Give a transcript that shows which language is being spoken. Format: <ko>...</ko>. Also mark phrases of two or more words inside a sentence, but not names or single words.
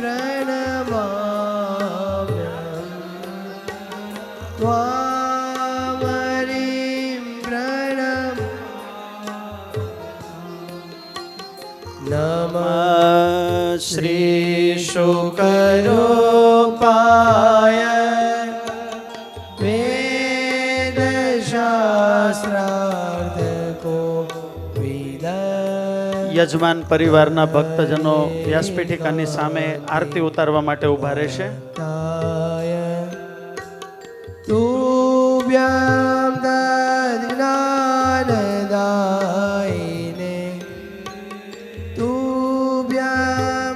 <sa>प्रणमाम्यहं त्वां हरिं नमः श्री शुकरूपाय वेदशास्त्रार्थको विद</sa> <gu>યજમાન પરિવારના ભક્તજનો વ્યાસપીઠિકાની સામે આરતી ઉતારવા માટે ઊભા રહેશે.</gu> <sa>तुभ्यं दद्ज्ञानदायिने तुभ्यं</sa>